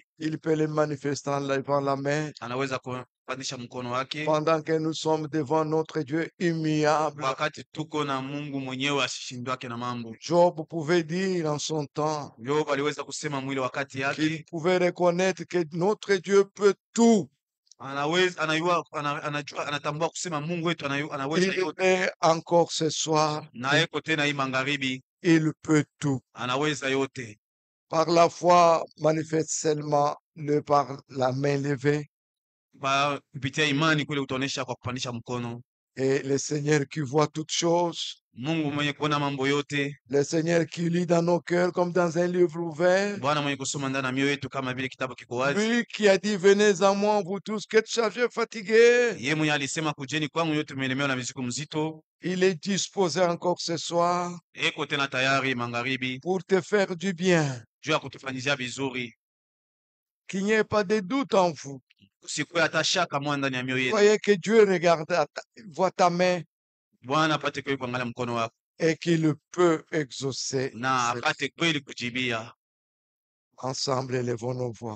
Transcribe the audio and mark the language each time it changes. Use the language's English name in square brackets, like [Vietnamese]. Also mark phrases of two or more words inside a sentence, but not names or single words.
[French] il peut les manifester en levant la main [Swahili] Anaweza kupandisha mkono wake [French] pendant que nous sommes devant notre Dieu immuable. [Swahili] wakati tuko na Mungu mwenyewe asishindwake na mambo. [French] Job pouvait dire en son temps [Swahili] Yobu aliweza kusema mwili wakati [French] qu'il [Swahili] yake [French] pouvait reconnaître que notre Dieu peut tout. [Swahili] anaweza anajua anatambua kusema Mungu wetu anaweza [French] Il [Swahili] yote, [French] est encore ce soir, [Swahili] na yeko tena hii magharibi [French] il peut tout. [Swahili] anaweza yote. [French] Par la foi, manifeste seulement par la main levée. [Swahili] Kupitia imani kule utaonesha kwa kupandisha mkono, [French] Et le Seigneur qui voit toutes choses [Swahili] Mungu mwenye kuona mambo yote, [French] Le Seigneur qui lit dans nos cœurs comme dans un livre ouvert. [Swahili] Bwana mwenye kusoma ndani ya mioyo yetu kama vile kitabu kiko wazi. [French] Lui qui a dit, venez à moi, vous tous qui êtes chargés, fatigués. [Swahili] Yeye mwenye alisema kujeni kwangu yote mmelemewa na mizigo mzito. [French] Il est disposé encore ce soir [Swahili] Eko tena tayari magharibi [French] pour te faire du bien. [Swahili] juu ya kutufanyizia vizuri. [French] Qu'il n'y ait pas de doute en vous. [Swahili] Usikuwe hata shaka mwa ndani ya mioyo yetu. [French] Voyez que Dieu regarde, voit ta main [Swahili] Bwana apate kweli kuangalia mkono wako [French] et qu'il peut exaucer. [Swahili] na apate kweli kujibia. [French] Ensemble, élevons nos voix.